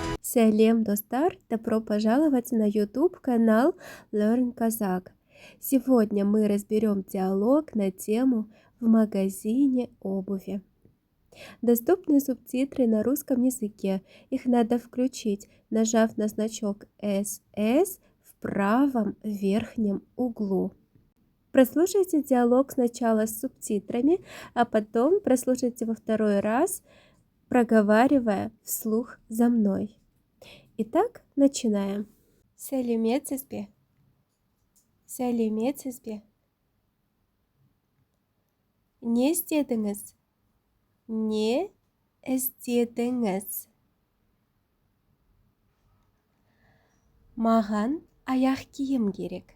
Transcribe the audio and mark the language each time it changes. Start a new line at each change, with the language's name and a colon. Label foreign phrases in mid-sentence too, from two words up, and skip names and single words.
Kazakh: Сәлем, достар!
Russian: Добро пожаловать на YouTube-канал Learn Kazakh. Сегодня мы разберем диалог на тему «В магазине обуви». Доступны субтитры на русском языке. Их надо включить, нажав на значок SS в правом верхнем углу. Прослушайте диалог сначала с субтитрами, а потом прослушайте во второй раз, проговаривая вслух за мной. Итак, начинаем.
Kazakh: Сәлеметсіз бе? Сәлеметсіз бе? Не істедіңіз? Не істедіңіз? Маған аяқ киім керек.